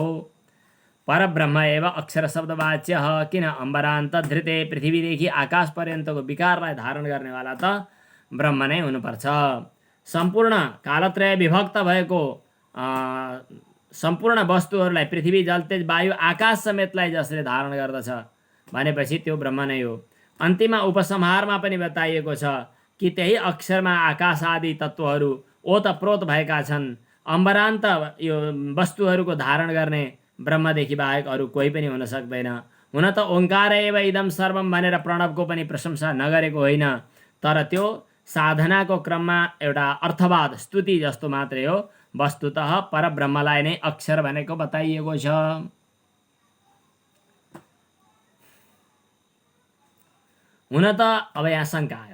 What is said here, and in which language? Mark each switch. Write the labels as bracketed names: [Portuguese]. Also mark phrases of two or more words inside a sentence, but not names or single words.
[Sanskrit] परब्रह्म एव अक्षर शब्द वाच्य [Nepali] किन [Sanskrit] अम्बरान्त धृते [Nepali] पृथ्वीदेखि आकाश पर्यन्तको विकारलाई धारण गर्नेवाला त ब्रह्म नै हुनुपर्छ। सम्पूर्ण कालत्रय विभक्त भएको सम्पूर्ण वस्तुहरूलाई पृथ्वी जल तेज वायु आकाश समेतलाई जसले धारण गर्दछ भनेपछि त्यो ब्रह्म नै हो। अन्तिममा उपसंहारमा पनि बताइएको छ कि त्यही अक्षरमा आकाश आदि तत्त्वहरू ओतप्रोत भएका छन्। अम्बरान्त यो वस्तुहरूको धारण गर्ने ब्रह्मदेखि बाहेक अरू कोही पनि हुन सक्दैन। हुन त [Sanskrit] ओंकार एव इदम सर्वम [Nepali] भनेर प्रणवको पनि प्रशंसा नगरेको होइन, तर त्यो साधनाको क्रममा एउटा अर्थवाद स्तुति जस्तो मात्रै हो। वस्तुतः परब्रह्मलाई नै अक्षर भनेको बताइएको छ। हुन त अब यहाँ शङ्का आयो।